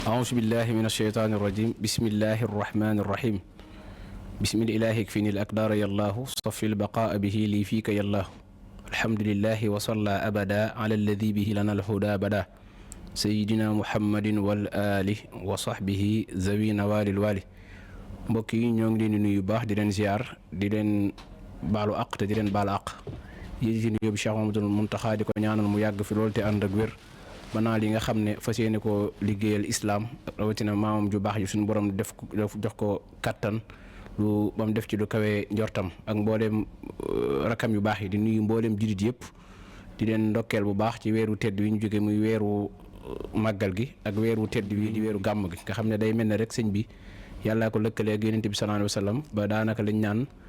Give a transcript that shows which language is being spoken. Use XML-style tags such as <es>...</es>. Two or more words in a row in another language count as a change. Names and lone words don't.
<ar>أعوذ بالله من الشيطان الرجيم بسم الله الرحمن الرحيم بسم الإله يكفيني الأقدار يا الله صفي البقاء به لي فيك يا الله الحمد لله وصلى أبدا على الذي به لنا الهدى بدا سيدنا محمد والآل وصحبه ذوي نوال الوالي</ar> <wo>mbokk yi ñoo ngi leen di nuyu baax di leen ziar di leen baalu àq te di leen baal àq yi ci nuyu bi Cheikh Mamadou Muntaxa di ko ñaanal mu yàgg fi loolu te ànd ak wér ba naa li nga xam ne fas yéene ko liggéeyal islaam rawatina maamam ju baax ji suñu borom def jox ko kattan lu ba mu def ci lu kawee njortam ak mbooleem rakam yu baax yi di nuyu mbooleem jullit yëpp di leen ndokkeel bu baax ci weeru tedd wi ñu jóge muy weeru màggal gi ak weeru tedd wi di weeru gàmm gi nga xam ne day mel ne rek sëñ bi yàllaa ko lëkkalee ak yonent bi</wo> <ar>صلى الله عليه وسلم</ar> <wo>ba daanaka lañ naan</wo>